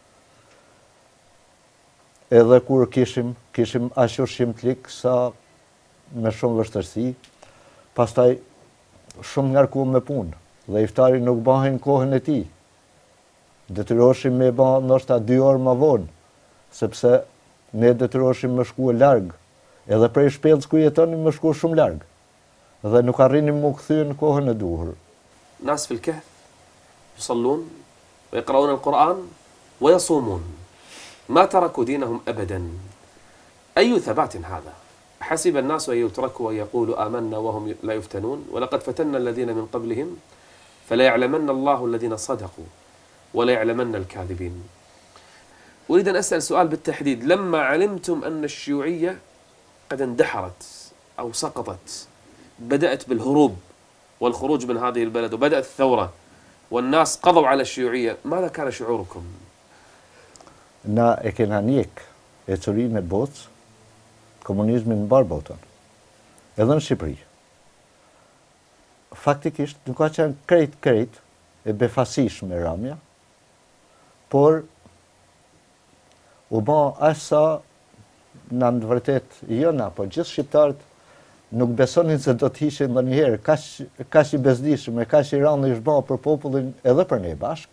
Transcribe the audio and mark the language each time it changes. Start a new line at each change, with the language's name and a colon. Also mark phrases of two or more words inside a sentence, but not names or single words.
Albanian: Edhe kur kishim aq ushqim të lik sa me shumë vështirësi, pastaj shumë ngarkuam me punë dhe iftari nuk bëhen në kohën e tij. Detyroheshim me bë ndoshta 2 orë më vonë, sepse ne detyroheshim me shkuar larg. Edhe prej shpellës ku jetonim më shku shumë larg. Dhe nuk arrinim më kthye në kohën e duhur.
Arabic: ناس في الكهف يصلون ويقرؤون القرآن ويصومون، ما تركوا دينهم أبدا. أي ثبات هذا؟ حسب الناس أن يتركوا ويقولوا آمنا وهم لا يفتنون، ولقد فتنا الذين من قبلهم فلا يعلمن الله الذين صدقوا ولا يعلمن الكاذبين. أريد أن أسأل سؤال بالتحديد. لما علمتم أن الشيوعية قد اندحرت أو سقطت، بدأت بالهروب والخروج من هذه البلد وبدأت الثورة والناس قضوا على الشيوعية، ماذا كان شعوركم؟
Albanian: Na e kena njek e curinë e botës, komunizmin në barë botën, edhe në Shqipëri. Faktikisht nuk ka qenë krejt e befasishme Ramja, por u bë aq sa në të vërtet jo na, po gjithë shqiptarët nuk besonin se do të ishin ndonjëherë kaq i bezdishëm e kaq i rëndë ish bë për popullin edhe për ne bashkë.